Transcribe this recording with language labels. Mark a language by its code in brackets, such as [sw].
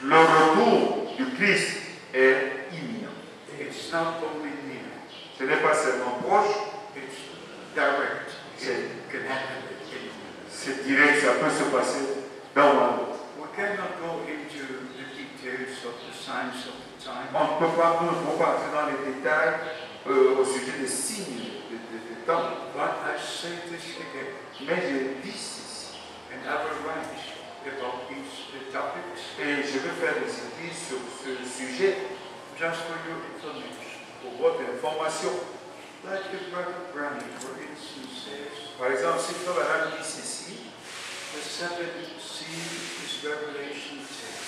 [fr] Le retour du Christ est imminent. [en] It's not only near, [fr] Ce n'est pas seulement proche, [en] it's direct. It can happen anywhere. [fr] c'est direct, ça peut se passer dans un autre. [en] We cannot go into the details of the signs of the time. [fr] On ne peut pas entrer dans les détails au sujet des signes des temps. [en] But I say this again, [fr] Mais je dis ceci. [en] and I will write about these topics [fr] Et je vais faire des écrits sur ce sujet [en] just for your information. [fr] pour votre information. [en] Like the Brother Brownie, for instance, says, [fr] Par exemple, si Frère Branham dit ceci, [en] the seventh seal is Revelation 10.